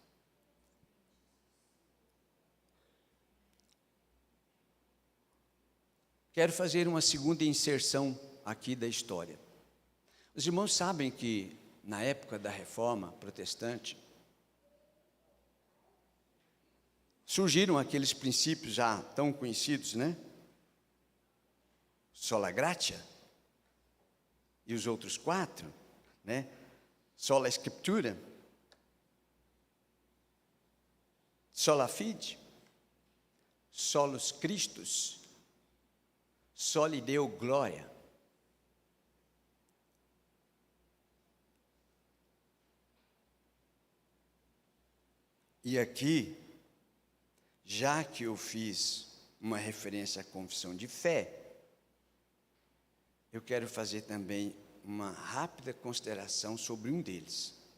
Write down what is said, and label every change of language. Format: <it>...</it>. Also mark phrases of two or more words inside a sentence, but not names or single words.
<pt>Quero fazer uma segunda inserção aqui da história. Os irmãos sabem que, na época da Reforma Protestante, surgiram aqueles princípios já tão conhecidos, né?</pt> <la>Sola gratia,</la> <pt>e os outros 4, né?</pt> <la>Sola Scriptura, sola fide, solus Christus, soli Deo glória.</la> <pt>E aqui, já que eu fiz uma referência à confissão de fé, eu quero fazer também uma rápida consideração sobre um deles.</pt>